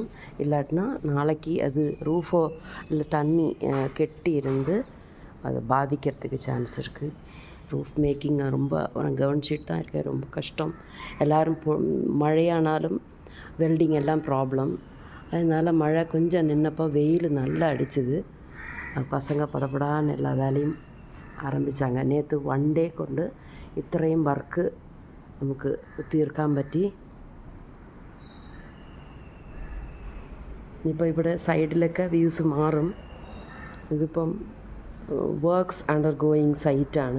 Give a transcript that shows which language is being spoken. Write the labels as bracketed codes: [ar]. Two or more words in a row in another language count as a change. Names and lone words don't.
[ta] இல்லாட்டினா நாளைக்கு அது ரூஃபோ இல்லை தண்ணி கெட்டி இருந்து அதை பாதிக்கிறதுக்கு சான்ஸ் இருக்குது. [en] roof making [ta] ரொம்ப கவனிச்சிட்டு தான் இருக்கேன். ரொம்ப கஷ்டம். எல்லோரும் மழையானாலும் வெல்டிங் எல்லாம் ப்ராப்ளம். அதனால் மழை கொஞ்சம் நின்னப்போ வெயில் நல்லா அடிச்சுது. பசங்க படப்படான்னு எல்லா வேலையும் ആരംഭിച്ചാங்க. [ml] നേരത്തെ 1 ഡേ കൊണ്ട് ഇത്രയും വർക്ക് നമുക്ക് തീർക്കാൻ പറ്റി. ഇപ്പോൾ ഇവിടെ സൈഡിലൊക്കെ വ്യൂസ് മാറും. ഇതിപ്പം [en] works under going [ml] സൈറ്റാണ്.